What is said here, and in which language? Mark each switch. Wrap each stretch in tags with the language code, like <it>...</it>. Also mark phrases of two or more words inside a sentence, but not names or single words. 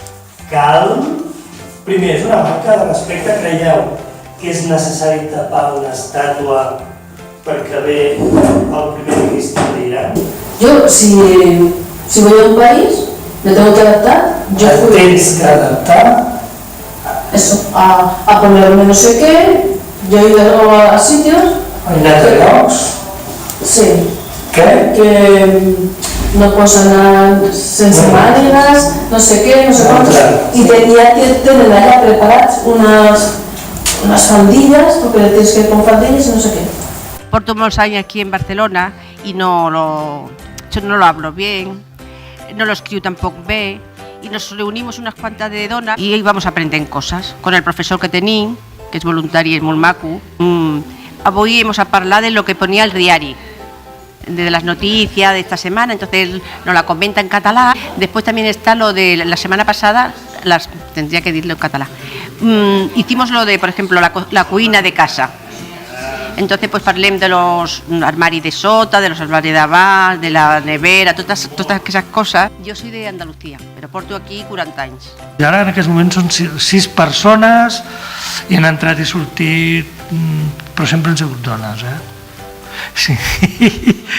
<ca>primer, és una manca de respecte, creieu que és necessari tapar una estàtua perquè ve el primer ministre d'Iran?</ca> <es>Yo, si voy a un país, me tengo que adaptar. Yo fui</es> <ca>Tens que adaptar</ca> <es>eso, a ponerme no sé qué. Yo he ido a sitios,</es> <ca>a anat a llocs.</ca> <es>sí,</es> <ca>Què?</ca> <es>que no</es> <ca>posan sense mànigues,</ca> <es>no sé qué, no sé cuántos, y tenía que tener allá preparadas unas faldillas, porque le tienes que ir con faldillas y no sé qué. Porto muchos años aquí en Barcelona y no lo hablo bien, no lo escribo tampoco bien, y nos reunimos unas cuantas de donas y íbamos a aprender cosas con el profesor que</es> <ca>tenim, que es voluntari, és molt maco.</ca> <es>Avui hemos</es> <ca>a parlar</ca> <es>de lo que ponía el diari, de las noticias de esta semana, entonces nos la comenta en catalán. Después también está lo de la semana pasada, tendría que decirlo en catalán. Hicimos lo de, por ejemplo,</es> <ca>la cuina de casa.</ca> <es>Entonces pues parlem de los</es> <ca>armaris de sota,</ca> <es>de los</es> <ca>armaris de davant,</ca> <es>de la nevera, todas esas cosas. Yo soy de Andalucía, pero</es> <ca>porto aquí 40 anys. I ara en aquests moments són 6 persones i han entrat i sortit, però sempre han sigut dones, eh? Sí.</ca>